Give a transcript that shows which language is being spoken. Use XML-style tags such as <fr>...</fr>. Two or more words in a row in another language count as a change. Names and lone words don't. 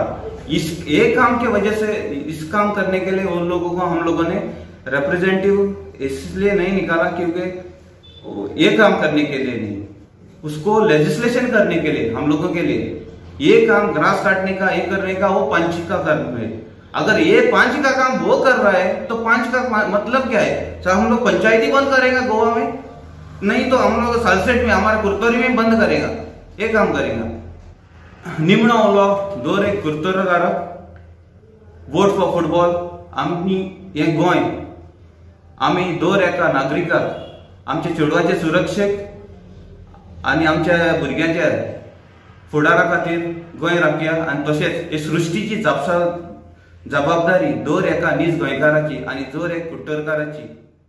<hi>इस एक काम के वजह से इस काम करने के लिए उन लोगों को हम लोगों ने रिप्रेजेंटेटिव इसलिए नहीं निकाला क्योंकि ये काम करने के लिए नहीं, उसको लेजिस्लेशन करने के लिए हम लोगों के लिए ये काम ग्रास काटने का ये करने का वो पंच का काम है। अगर ये 5 का काम वो कर रहा है तो 5 का मतलब क्या है? चाहे हम लोग पंचायती बंद करेगा गोवा में, नहीं तो हम लोग सलसेट में हमारे कुर्तोरी में बंद करेगा, ये काम करेगा।</hi> <kok>निम्न ओलाफ दोरे कुर्तोरगार</kok> <en>vote for football</en> <kok>आम्ही हे गोंय आम्ही दर एका नागरिकाक आमच्या चेडवाचे सुरक्षेक आणि आमच्या भुरग्यांच्या फुडारा खातीर गोंय राखया आणि तशेंच हे सृष्टीची जबाबदारी दर एका नीज गोंयकाराची आणि दर एक कुट्टरकाराची।</kok>